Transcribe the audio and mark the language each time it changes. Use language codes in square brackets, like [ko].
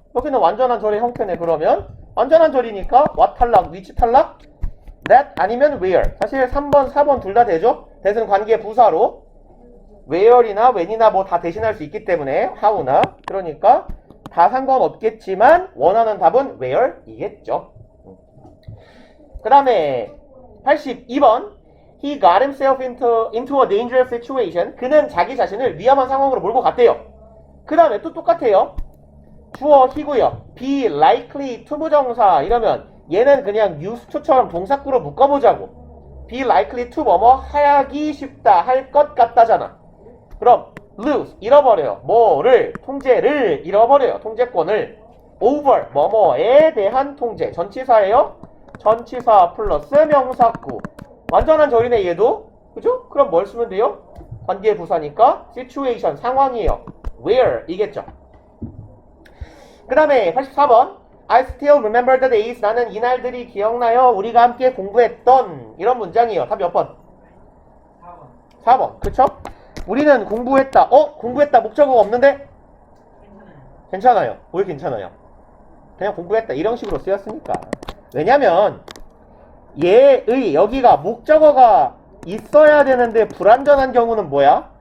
[ko] 여기는 완전한 절의 형태네. 그러면 완전한 절이니까 what 탈락, which 탈락, that 아니면 where. 사실 3번, 4번 둘 다 되죠? that은 관계 부사로 where이나 when이나 뭐 다 대신할 수 있기 때문에 how나. 그러니까 다 상관없겠지만 원하는 답은 where 이겠죠. [en] 그 다음에 82번 He got himself into a dangerous situation. [ko] 그는 자기 자신을 위험한 상황으로 몰고 갔대요. 그 다음에 또 똑같아요. 주어 he고요. be likely to 부정사 이러면 얘는 그냥 used to처럼 동사구로 묶어보자고. be likely to 뭐뭐 하기 쉽다 할 것 같다잖아. 그럼 lose 잃어버려요. 뭐를 통제를 잃어버려요. 통제권을 over 뭐뭐에 대한 통제 전치사예요. 전치사 플러스 명사구 완전한 절이네 얘도. 그죠? 그럼 뭘 쓰면 돼요? 관계 부사니까 situation 상황이에요. where 이겠죠. [en] 그 다음에 84번 I still remember the days. [ko] 나는 이날들이 기억나요. 우리가 함께 공부했던 이런 문장이에요. 답 몇 번? 4번. 4번. 그쵸? 우리는 공부했다. 공부했다. 목적어가 없는데? 괜찮아요. 왜 괜찮아요? 그냥 공부했다. 이런 식으로 쓰였으니까. 왜냐면 얘의 여기가 목적어가 있어야 되는데 불완전한 경우는 뭐야?